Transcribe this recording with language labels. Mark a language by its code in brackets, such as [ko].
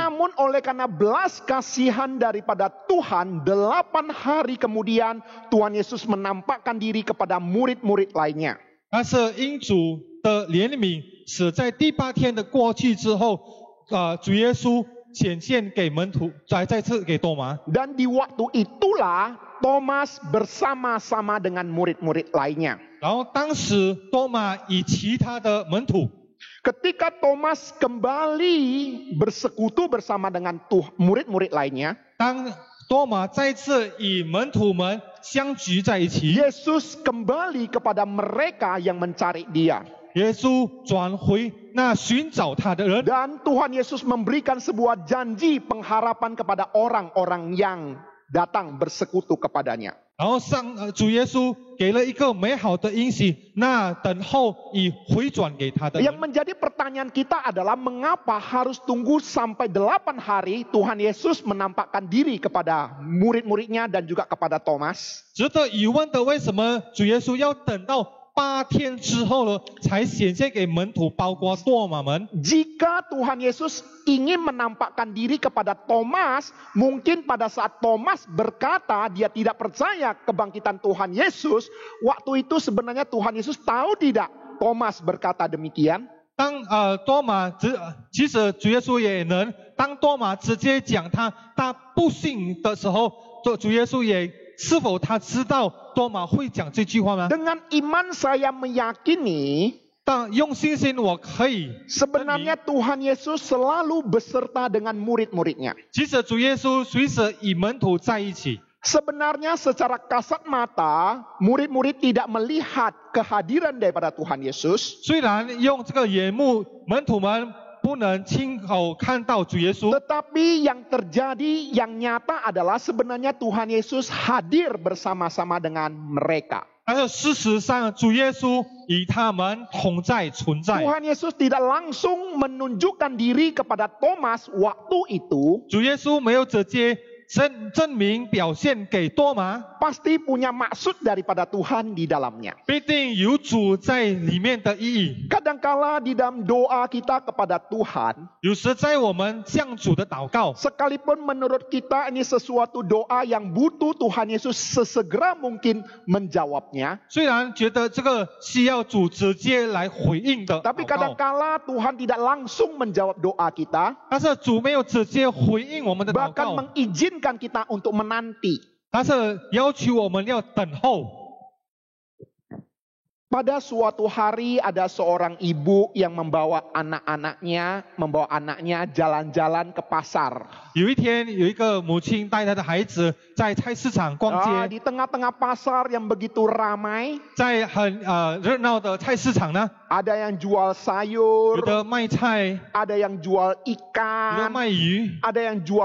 [id] Namun oleh karena belas kasihan daripada Tuhan, 8 hari kemudian Tuhan Yesus menampakkan diri kepada murid-murid lainnya. [zh] 但是因主的怜悯，使在第8天的过去之后，主耶稣显现给门徒，再次给多马。 [id] Dan di waktu itulah Thomas bersama-sama dengan murid-murid lainnya. [zh] 然后当时多马与其他的门徒， [id] Ketika Thomas kembali bersekutu bersama dengan murid-murid lainnya, [zh] 当多马再次与门徒们相聚在一起。 [id] Yesus kembali kepada mereka yang mencari Dia. [zh] 耶稣转回那寻找他的人， [id] Dan Tuhan Yesus memberikan sebuah janji pengharapan kepada orang-orang yang datang bersekutu kepadanya. [zh] 然后主耶稣给了一个美好的应许，那等候以回转给他的人。 [id] Yang menjadi pertanyaan kita adalah mengapa harus tunggu sampai 8 hari Tuhan Yesus menampakkan diri kepada murid-muridnya dan juga kepada Thomas. [zh] 值得疑问的，为什么主耶稣要等到8天之后呢，才显现给门徒，包括多马们？ [id] Jika Tuhan Yesus ingin menampakkan diri kepada Thomas, mungkin pada saat Thomas berkata dia tidak percaya kebangkitan Tuhan Yesus, waktu itu sebenarnya Tuhan Yesus tahu tidak Thomas berkata demikian? [zh] 当多马其实主耶稣也能，当多马直接讲他不信的时候，主耶稣也是否他知道多马会讲这句话吗？ [id] Dengan iman saya meyakini [zh] 但用信心我可以证明 [id] sebenarnya Tuhan Yesus selalu beserta dengan murid-muridnya. [zh] 其实主耶稣随时与门徒在一起。 [id] Sebenarnya secara kasat mata, murid-murid tidak melihat kehadiran daripada Tuhan Yesus. [zh] 虽然用这个眼目，门徒们不能亲口看到主耶稣， [id] Tetapi yang terjadi, yang nyata adalah sebenarnya Tuhan Yesus hadir bersama-sama dengan mereka. [zh] 但是事实上，主耶稣与他们同在存在。 [id] Tuhan Yesus tidak langsung menunjukkan diri kepada Thomas waktu itu. [zh] 主耶稣没有直接证明表现给多马， [id] Pasti punya maksud daripada Tuhan di dalamnya. [zh] 必定有主在里面的意义。 [id] Kadangkala di dalam doa kita kepada Tuhan, [zh] 有时在我们向主的祷告， [id] sekalipun menurut kita ini sesuatu doa yang butuh Tuhan Yesus sesegera mungkin menjawabnya, [zh] 虽然觉得这个需要主直接来回应的 [id] tapi [zh] 祷告， [id] kadangkala Tuhan tidak langsung menjawab doa kita, [zh] 但是主没有直接回应我们的祷 [id] bahkan [zh] 告， [id] mengizinkan kita untuk menanti. [zh] 但是要求我们要等候。 [id] Pada suatu hari ada seorang ibu yang membawa anaknya jalan-jalan ke pasar. [zh] 有一天，有一个母亲带她的孩子在菜市场逛街， [id] Di tengah-tengah pasar yang begitu ramai, [zh] 在很热闹的菜市场呢， [id] ada yang jual [zh] 有 [id] sayur, [zh] 的卖菜， [id] ada yang jual [zh] 有的 [id] ikan, [zh] 卖鱼， [id] ada yang jual